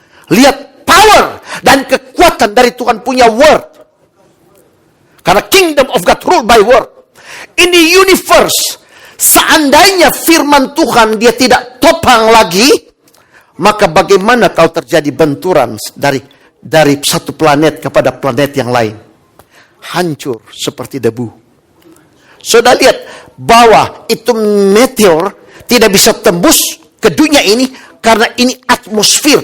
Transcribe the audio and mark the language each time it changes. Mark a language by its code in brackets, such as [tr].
[id] Lihat power dan kekuatan dari Tuhan punya word. Karena [en] kingdom of God rule by word. [id] Ini universe. Seandainya firman Tuhan dia tidak topang lagi, maka bagaimana kalau terjadi benturan dari satu planet kepada planet yang lain? Hancur seperti debu. Sudah lihat bahwa itu meteor tidak bisa tembus ke dunia ini karena ini atmosfer.